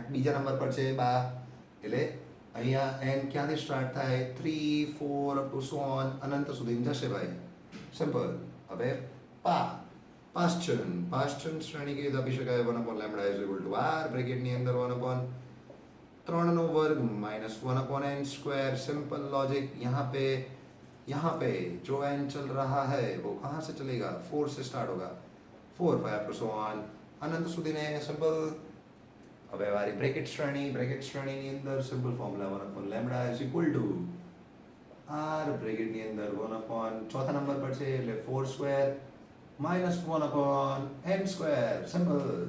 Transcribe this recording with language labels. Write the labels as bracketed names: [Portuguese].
[Gujarati] બીજા નંબર પર છે બા, એટલે અહીંયા n ક્યાંથી સ્ટાર્ટ થાય? 3, 4 અપ ટુ સો ઓન, અનંત સુધી જશે ભાઈ. સિમ્પલ. હવે પાસ્ચન શ્રેણી કેવી રીતે આપી શકાય? 1/λ ઇઝ ઇક્વલ ટુ R બ્રેકેટની અંદર 1/3 નો વર્ગ માइनस 1/n स्क्वायर. [Hindi] Simple logic. यहाँ पे जो n चल रहा है वो कहाँ से चलेगा? 4 से स्टार्ट होगा. [Gujarati] 4, 5 to so on अनंत સુધી ને. સિમ્પલ. હવે વારી બ્રેકેટ શ્રેણીની અંદર simple formula 1/λ is equal to R બ્રેકેટની અંદર 1/, ચોથા નંબર પર છે એટલે 4 square minus 1/n square. Simple.